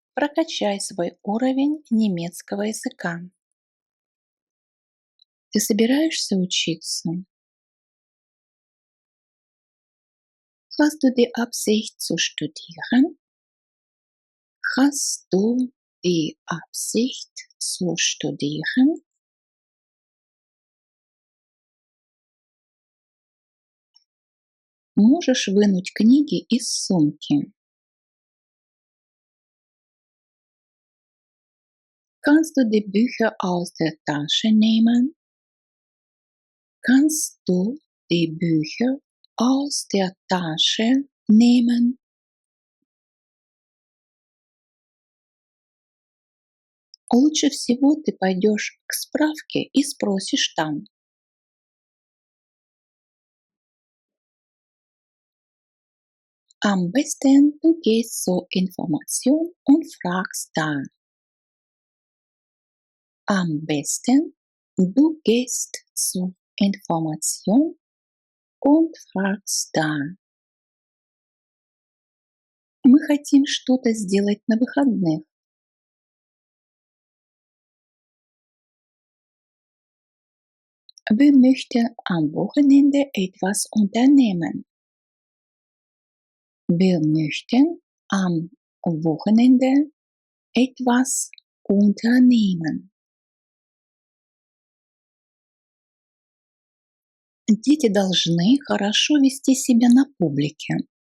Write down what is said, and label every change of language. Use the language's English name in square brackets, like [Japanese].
[Russian] Прокачай свой уровень немецкого языка. Ты собираешься учиться? [German] Hast du die Absicht zu studieren? Hast du die Absicht zu studieren? [Russian] Можешь вынуть книги из сумки? [German] Kannst du die Bücher aus der Tasche nehmen? Kannst du die Bücher aus der Tasche nehmen? [Russian] Лучше всего ты пойдешь к справке и спросишь там. [German] Am besten du gehst zur Information und fragst da. Am besten du gehst zur Information und fragst da. [Russian] Мы хотим что-то сделать на выходных. [German] Wir möchten am Wochenende etwas unternehmen. Wir möchten am Wochenende etwas unternehmen. [Russian] Дети должны хорошо вести себя на публике.